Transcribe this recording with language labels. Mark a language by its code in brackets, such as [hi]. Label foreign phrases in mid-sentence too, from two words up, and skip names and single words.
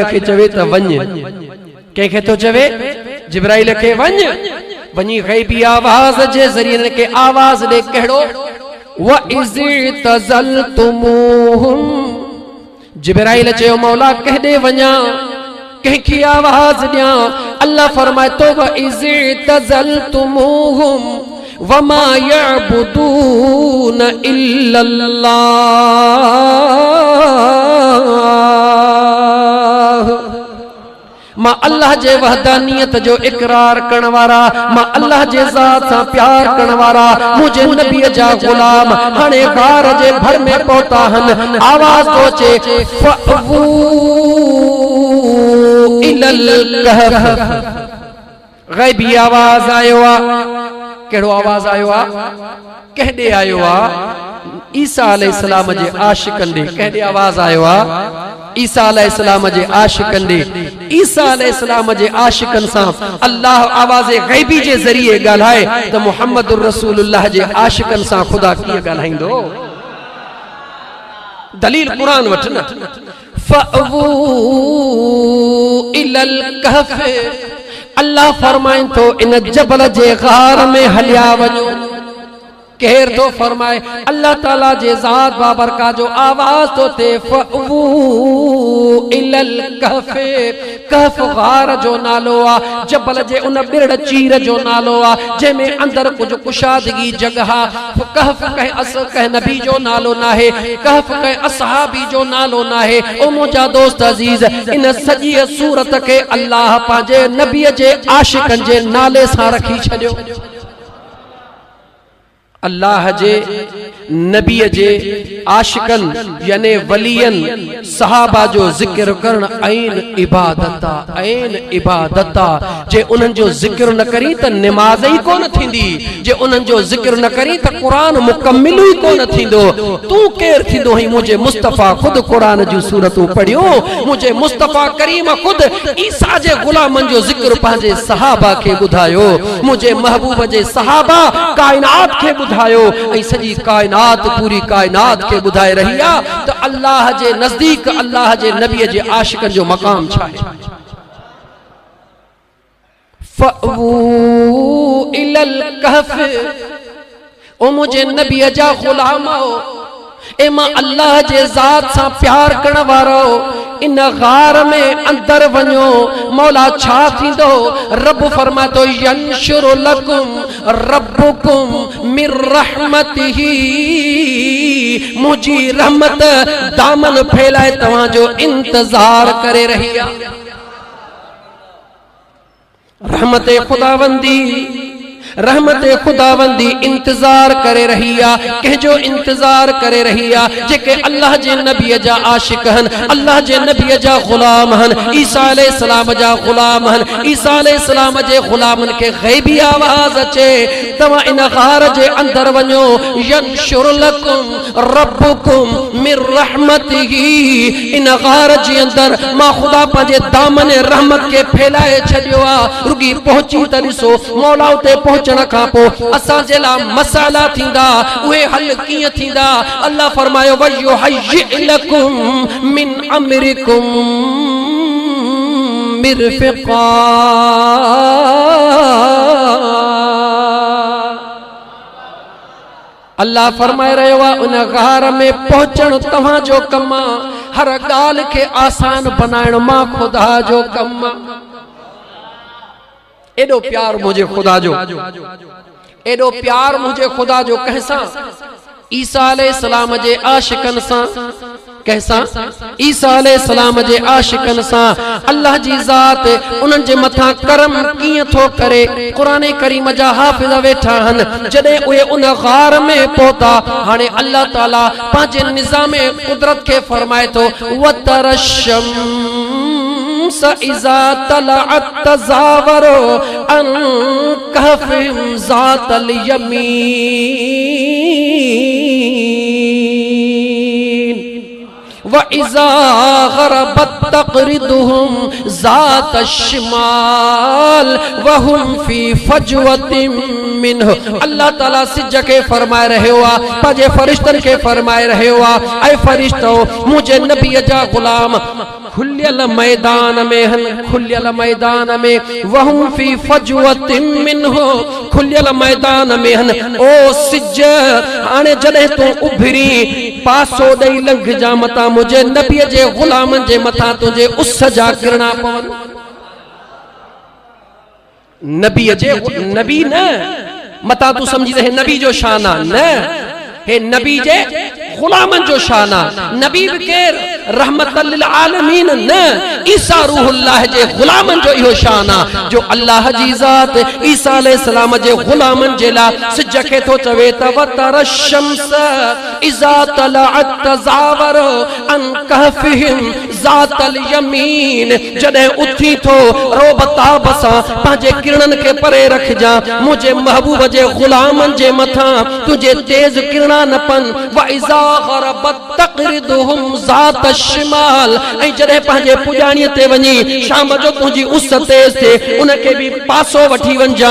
[sd] खे चवे त वञ कंहिंखे थो चवे जिब्राइल खे वञ वञी गैबी आवाज़ जे ज़रिए के आवाज़ दे कहिड़ो [ar] وإذ اعتزلتموهم [sd] जिब्राइल चयो मौला कहदे वञा कंहिंखे आवाज़ ॾियां अल्लाह फरमाए तो [ar] وإذ اعتزلتموهم وما يعبدون إلا الله [sd] मां अल्लाह जे वहदानियत जो इकरार करण वारा मां अल्लाह जे ज़ात सां प्यार करण वारा मुझे नबी जा गुलाम हाणे गार जे भर में पहुता हन आवाज तो अचे फअवू [ar] إلى الكهف [sd] गैबी आवाज आयो आ केड़ो आवाज आयो आ कहदे आयो आ ईसा अलैहिस्सलाम जे आशिकन दे कहदे आवाज आयो आ ईसा अलैहिस्सलाम जे आशिकन दे ईसा अलैहिस्सलाम जे आशिकन सां अल्लाह आवाज़ गैबी जे ज़रिए ॻाल्हाए त [ar] محمد رسول الله [sd] जे आशिकन सां खुदा कीअं ॻाल्हाईंदो दलील कुरान वठ न [ar] فأووا إلى الكهف [sd] अल्लाह फरमाए तो इन जबल जे गार में हलिया वञो केर तो फरमाए अल्लाह ताला जे ज़ात बाबरका जो आवाज तो ते [ar] فأووا إلى الكهف [sd] कहफ गार जो नालो आ जबल जे उन बिरड़ चीर जो नालो आ जे में अंदर कुछ कुशादगी जगह कहफ कह नबी जो नालो नाहे कहफ कह असहाबी जो नालो नाहे ओ मुजा दोस्त अजीज इन सजी सूरत के अल्लाह पाजे नबी जे आशिकन जे नाले सां रखी छडियो अल्लाह जे नबी जे आशिकन यानी वलियन सहाबा जो जिक्र करण ऐन इबादता जे उन्हनि जो जिक्र न करी त नमाज ही कोन थींदी जे उन्हनि जो जिक्र न करी त कुरान मुकम्मिल ही कोन थींदो तू केर थींदो ही मुझे मुस्तफा खुद कुरान जो सूरतूं पढ़ियो मुझे मुस्तफा करीम खुद ईसा जे गुलामन जो जिक्र पंहिंजे सहाबा के ॿुधायो मुझे महबूब जे सहाबा कायनात के ॿुधायो ऐं सॼी काइनात पूरी काइनात खे ॿुधाए रही आहे त अल्लाह जे नज़दीक अल्लाह जे नबीअ जे आशिक़नि जो मक़ाम छा आहे। [ar] فأووا إلى الكهف, [sd] ओ मुझे नबीअ जा ग़ुलामो, ए मां अल्लाह जे ज़ात सां प्यार करण वारो, इन गार में अंदर वञो। मौला छा थींदो? रब फरमातो [ar] ينشر لكم ربكم من رحمته, [sd] मुझी रहमत दामन फैलाए तव्हांजो इंतजार करे रही आहे। रहमत खुदावंदी इंतजार करे रही आहे। कंहिंजो इंतजार करे रही आहे? जेके अल्लाह जे नबीअ जा आशिक़ आहिनि, अल्लाह जे नबीअ जा ग़ुलाम आहिनि, ईसा अलैहिस्सलाम जा ग़ुलाम आहिनि। ईसा अलैहिस्सलाम जे ग़ुलामनि खे ग़ैबी आवाज़ अचे, तव्हां इन गार जे अंदर वञो। [ar] ينشر لكم ربكم من رحمته, [sd] इन गार जे अंदर मां ख़ुदा पंहिंजे दामन रहमत खे फैलाए छॾियो आहे। रुगी पहुची त ॾिसो, मौला उते पहुचण खां पोइ असां जे लाइ मसाला थींदा, उहे हल कीअं थींदा? अल्लाह फरमायो [ar] ويهيئ لكم من أمركم مرفقا, [sd] अल्लाह फरमाए रहियो आहे उन गार में पहुचण तव्हांजो कम आहे। हर ॻाल्हि खे आसान बनाइण मां ख़ुदा जो कम आहे। एॾो प्यार मुझे खुदा जो, एॾो प्यार मुझे खुदा जो कंहिंसां? ईसा अलैहिस्सलाम जे आशिक़नि सां। कंहिंसां? ईसा अलैहिस्सलाम जे आशिक़नि सां। अल्लाह जी ज़ात उन्हनि जे मथां करम कीअं थो करे? क़ुरान करीम जा हाफ़िज़ वेठा आहिनि। जॾहिं उहे उन गार में पहुता, हाणे अल्लाह ताला पंहिंजे निज़ाम कुदरत खे फरमाए थो वतरशम [ar] إذا طلعت تزاور عن كهفهم ذات اليمين وإذا غربت تقرضهم ذات الشمال وهم في فجوة منه. [sd] अल्लाह ताला सिज के फरमाए रहियो आहे, पंहिंजे फ़रिश्तनि खे फरमाए रहियो आहे, ऐं फ़रिश्तो मुंहिंजे नबीअ जा ग़ुलाम खुलियल मैदान में हन, खुलियल मैदान में [ar] وهم في فجوة منه, [sd] खुलियल मैदान में हन। ओ सिज, हाणे जॾहिं तूं उभरी पासो ॾेई लंघ जा मथां मुंहिंजे नबीअ जे ग़ुलामनि जे मथां तुंहिंजे उस जा किरणा पवनि। नबीअ जे नबी न मथां तूं सम्झी त हे नबी जो शान आहे, न हे नबी जे ग़ुलामनि जो शान आहे। नबी बि केर? [ar] رحمة للعالمين [sd] न, ईसा रूहुल्लाह जे ग़ुलामनि जो इहो शान आहे, जो अल्लाह जी ज़ात ईसा अलैहिस्सलाम जे ग़ुलामनि जे लाइ सिज खे थो चवे त [ar] وترى الشمس إذا طلعت تزاور عن كهفهم ذات اليمين, [sd] जॾहिं उथी थो रोबताब सां पंहिंजे किरणनि खे परे रखजां, मुंहिंजे महबूब जे ग़ुलामनि जे मथां तुंहिंजे तेज़ किरणा न पन। [ar] وإذا غربت تقرضهم ذات الشمال, [sd] ऐं जॾहिं पंहिंजे पुॼाणीअ ते वञी शाम जो तुंहिंजी उस तेज़ थिए, उनखे बि पासो वठी वञजां।